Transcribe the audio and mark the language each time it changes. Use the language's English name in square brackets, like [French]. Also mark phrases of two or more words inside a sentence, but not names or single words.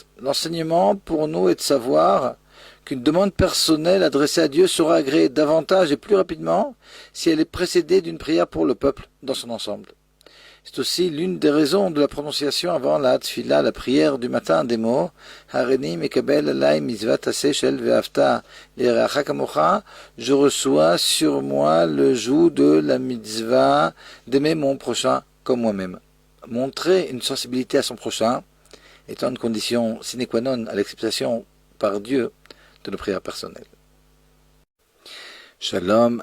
[French] L'enseignement pour nous est de savoir qu'une demande personnelle adressée à Dieu sera agréée davantage et plus rapidement si elle est précédée d'une prière pour le peuple dans son ensemble. C'est aussi l'une des raisons de la prononciation avant la tfila, la prière du matin, des mots [Hebrew] הריני מקבל עלי מצוות עשה של ואהבת לרעך כמוך. [French] Je reçois sur moi le joug de la mitzvah d'aimer mon prochain comme moi-même. Montrer une sensibilité à son prochain étant une condition [Latin] sine qua non [French] à l'acceptation par Dieu de nos prières personnelles. Shalom.